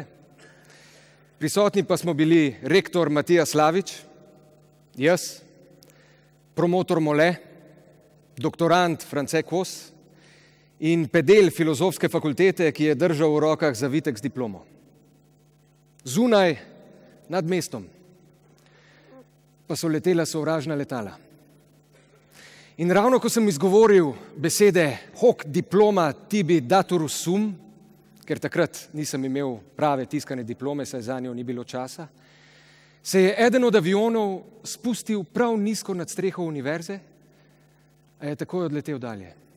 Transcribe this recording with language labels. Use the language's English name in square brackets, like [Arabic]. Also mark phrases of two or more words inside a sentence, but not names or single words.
[Slovenian] Prisotni pa smo bili rektor Matija Slavič, jaz, promotor Mole, doktorand France Kos in pedel Filozofske fakultete, ki je držal v rokah zavitek z diplomo. Zunaj, nad mestom, pa so letela sovražna letala. In ravno ko sem izgovoril besede [Latin] hoc diploma tibi datur sum, [Slovenian] ker takrat nisem imel prave tiskane diplome, saj za njo ni bilo časa, se je eden od avionov spustil prav nizko nad streho univerze, a je takoj odletel dalje.